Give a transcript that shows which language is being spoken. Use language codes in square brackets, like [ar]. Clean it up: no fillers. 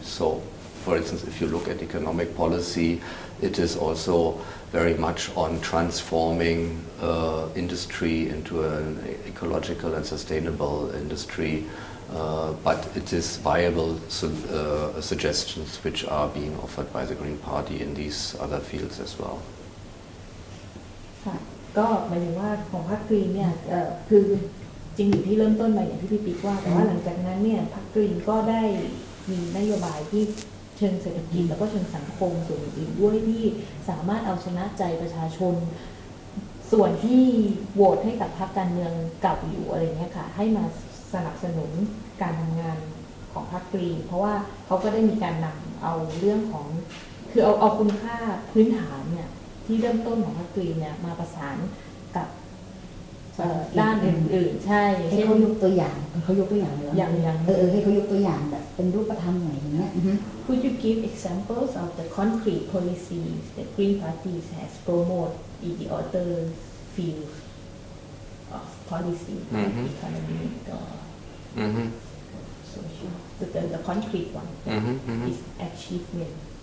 [en] So, for instance, if you look at economic policy, it is also very much on transforming industry into an ecological and sustainable industry, but it is viable suggestions which are being offered by the Green Party in these other fields as well. [th] ค่ะก็หมายถึงว่าของพรรคกรีนเนี่ยคือจริงอยู่ที่เริ่มต้นมาอย่างที่พี่ปิ๊กว่าแต่ว่าหลังจากนั้นเนี่ยพรรคกรีนก็ได้มีนโยบายที่เชิงเศรษฐกิจแล้วก็เชิงสังคมส่วนอื่นๆด้วยที่สามารถเอาชนะใจประชาชน ส่วนที่โหวตให้กับพรรคการเมืองเก่าอยู่อะไรเงี้ยค่ะให้มาสนับสนุนการทำงานของพรรคกรีนเพราะว่าเขาก็ได้มีการนำเอาเรื่องของคือเอาคุณค่าพื้นฐานเนี่ยที่เริ่มต้นของพรรคกรีนเนี่ยมาประสานกับด้านอื่นๆใช่ ให้เขายกตัวอย่างเขายกตัวอย่างเลย อย่าง ให้เขายกตัวอย่างแบบเป็นรูปธรรมหน่อยอย่างเงี้ย [en] Could you give examples of the concrete policies that Green Party has promoted in the other fields of policy, like economic or social? So the concrete one is achievement.